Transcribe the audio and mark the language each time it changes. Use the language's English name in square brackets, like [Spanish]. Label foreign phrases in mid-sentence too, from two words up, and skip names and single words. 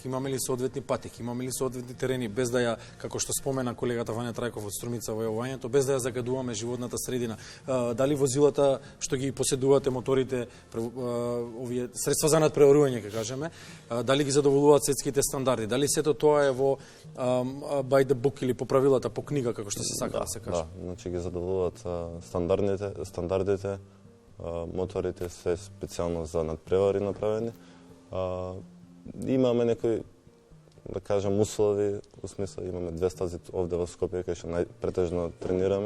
[Macedonian] Имаме ли соодветни патеки? Имаме ли соодветни терени, без да ја, како што спомена колегата Вања Трајков од Струмица во јавувањето, без да ја загадуваме животната средина? Дали возилата што ги поседувате, моторите, овие средства за надпреварување, ке кажеме, дали ги задоволуваат светските стандарди? Дали сето тоа е во [English] by the book [Macedonian] или по правилата, по книга, како што се сака да се каже? Да, значи ги задоволуваат стандардите, Моторите се специјално за надпревари направени. Имаме некои, да кажем, услови, у смисла имаме 2 стази овде во Скопје, кај што претежно тренираме.